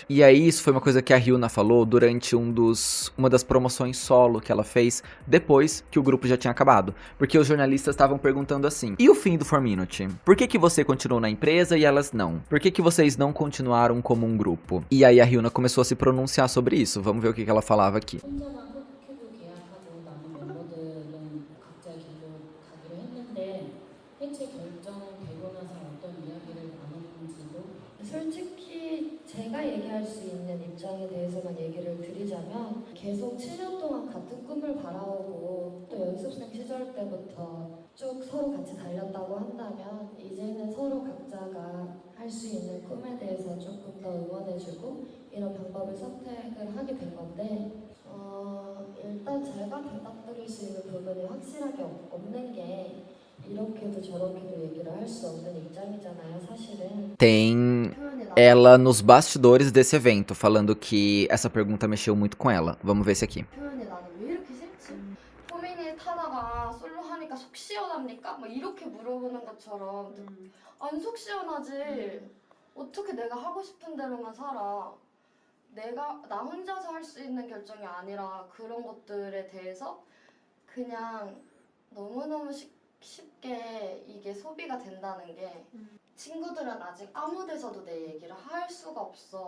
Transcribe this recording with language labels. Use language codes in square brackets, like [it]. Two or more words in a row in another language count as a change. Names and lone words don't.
[pt] E aí isso foi uma coisa que a Hyuna falou durante uma das promoções solo que ela fez depois que o grupo já tinha acabado. Porque os jornalistas estavam perguntando assim: e o fim do 4Minute? Por que você continuou na empresa e elas não? Por que vocês não continuaram como um grupo? E aí a Hyuna começou a se pronunciar sobre isso. Vamos ver o que ela falava aqui. [ko] 혼자만 큐브 계약하고 남은 멤버들은 각자 길로 가기로 했는데 해체 결정되고 나서 어떤 이야기를 나눴는지도 솔직히 제가 얘기할 수 있는 입장에 대해서만 얘기를 드리자면 계속 7년 동안 같은 꿈을 바라오고 또 연습생 시절 때부터 쭉 서로 같이 달렸다고 한다면 이제는 서로 각자가 할 수 있는 꿈에 대해서 조금 더 응원해주고 이런 방법을 선택을 하게 된 건데 일단 제가 대답드릴 수 있는 부분이 확실하게 없는 게 이렇게도 저렇게도 얘기를 할 수 없는 입장이잖아요, 사실은. [pt] Tem ela nos bastidores desse evento, falando que essa pergunta mexeu muito com ela. Vamos ver esse aqui. [ko] 표현이 나는 왜 이렇게 싫지? 포미닛 하다가 솔로 하니까 속 시원합니까? 막 이렇게 물어보는 것처럼 안 속 시원하지. 어떻게 내가 하고 싶은 대로만 살아. 나 혼자서 할 수 있는 결정이 아니라 그런 것들에 대해서 그냥 너무너무 쉽게 이게 소비가 된다는 게 친구들은 아직 아무 데서도 내 얘기를 할 수가 없어.